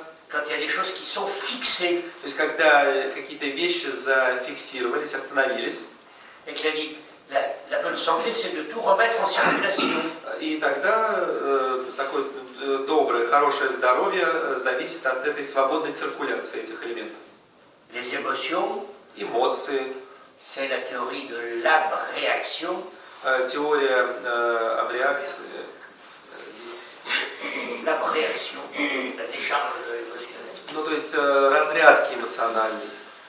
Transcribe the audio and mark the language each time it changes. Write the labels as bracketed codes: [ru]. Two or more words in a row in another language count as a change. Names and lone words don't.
[fr] Quand il y a des choses qui sont fixées. [ru] То есть когда какие-то вещи зафиксировались, остановились. [fr] Et que la bonne santé, c'est de tout remettre en circulation. [ru] И тогда такое доброе, хорошее здоровье зависит от этой свободной циркуляции этих элементов. [fr] Les émotions, [ru] Эмоции. [fr] c'est la théorie de l'abréaction. [ru] Теория абреакции. [fr] L'abréaction, la décharge émotionnelle. [ru] Ну, то есть разрядки эмоциональной.